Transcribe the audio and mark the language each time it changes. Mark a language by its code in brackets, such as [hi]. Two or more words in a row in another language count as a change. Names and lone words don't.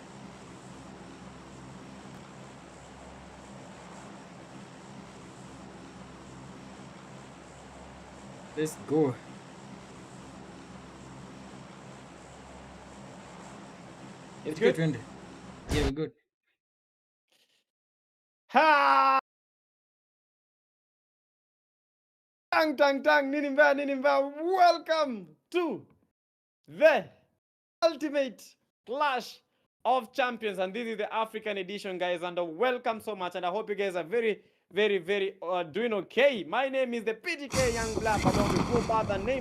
[en] Let's go. It's PTK good. trend. Yeah, we're good. Ha! Tang tang tang, Ninimba, Ninimba. Welcome to the ultimate clash of champions, and this is the African edition, guys. And welcome so much, and I hope you guys are very doing okay. My name is the PTK Young Black, but don't be fooled by the name.